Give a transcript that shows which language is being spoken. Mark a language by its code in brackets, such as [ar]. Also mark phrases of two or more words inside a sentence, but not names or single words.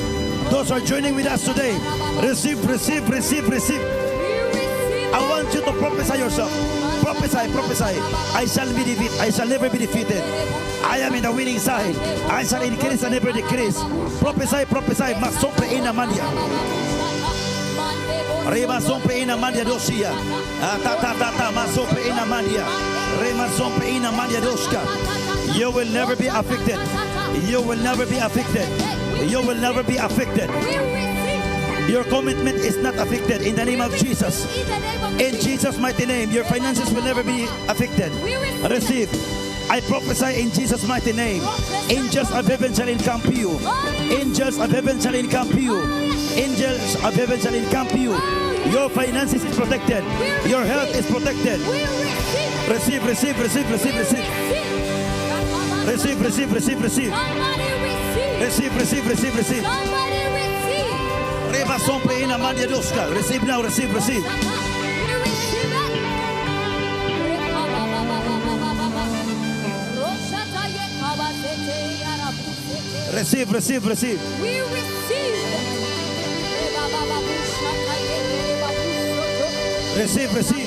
[en] Those are joining with us today. Receive, receive, receive, receive. I want you to prophesy yourself. Prophesy, prophesy. I shall be defeated. I shall never be defeated. I am in the winning side. I shall increase and never decrease. Prophesy, prophesy. Masopre ina mandia. Rema sompre ina mandia dosia. Ta ta ta ta. Masopre ina mandia. Rema sompre ina mandia doska. You will never be afflicted. You will never be afflicted. You will never be afflicted. We receive. Your commitment is not affected in the name of Jesus. In the name of In Jesus. Jesus' mighty name, your finances will never be affected. We receive. Receive. I prophesy in Jesus' mighty name. Angels of heaven shall encamp you. Angels of heaven shall encamp you. Angels of heaven shall encamp you. Your finances is protected. Your health is protected. We receive. Receive, receive, receive, receive, receive. Receive, receive, receive, receive. Somebody receive. Receive, receive, receive, receive. Somebody receive. Reba sompre ina mandia doska. Receive now, receive, receive. We receive it. Receive, receive, receive. We receive. Receive, receive.